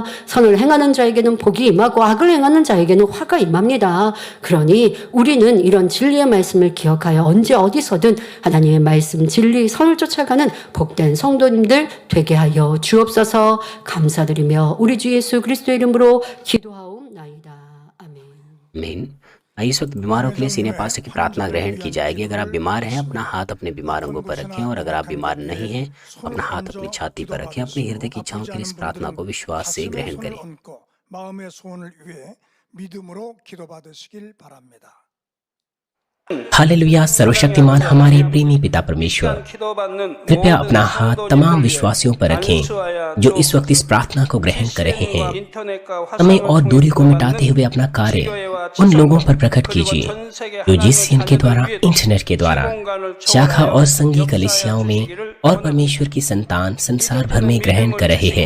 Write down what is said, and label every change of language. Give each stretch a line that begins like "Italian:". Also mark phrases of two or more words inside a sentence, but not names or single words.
Korean: 선을 행하는 자에게는 복이 임하고 악을 행하는 자에게는 화가 임합니다. 그러니 우리는 이런 진리의 말씀을 기억하여 언제 어디서든 하나님의 말씀, 진리, 선을 쫓아가는 복된 성도님들 되게 하여 주옵소서. 감사드리며 우리 주 예수 그리스도의 이름으로 기도하옵나이다. 아멘.
Hindi: आमीन। आइए इस वक्त बीमारों के लिए सीनियर पास्टर की प्रार्थना ग्रहण की जाएगी। अगर आप बीमार हैं, अपना हाथ अपने बीमार अंगों पर रखें, और अगर आप बीमार नहीं हैं, अपना हाथ अपनी छाती पर रखें। अपने हृदय की इच्छाओं के लिए इस प्रार्थना को विश्वास से ग्रहण करें।
Korean: 마음의 소원을 위해 믿음으로 기도받으시길 바랍니다.
Hindi: हालेलुया। सर्वशक्तिमान हमारे प्रेमी पिता परमेश्वर, कृपया अपना हाथ तमाम विश्वासियों पर रखें जो इस वक्त इस प्रार्थना को ग्रहण कर रहे हैं। समय और दूरी को मिटाते हुए अपना कार्य उन लोगों पर प्रकट कीजिए जो GCN के द्वारा, इंटरनेट के द्वारा, शाखा और संघीय कलीसियाओं में और परमेश्वर की संतान संसार भर में ग्रहण कर रहे हैं।